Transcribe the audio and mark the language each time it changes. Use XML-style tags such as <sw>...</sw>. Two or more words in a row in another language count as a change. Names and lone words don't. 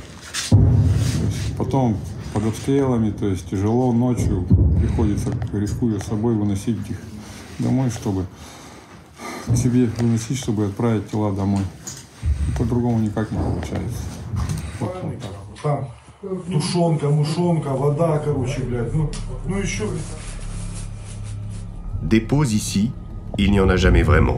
<ru>То есть потом под обстрелами, то есть тяжело ночью приходится, рискуя собой, выносить их домой, чтобы к себе выносить, чтобы отправить тела домой. По-другому никак не получается. Вот так. Тушенка, мушонка, вода, короче, блядь. Ну еще.</ru> <fr>Des pauses ici, il n'y en a jamais vraiment.</fr>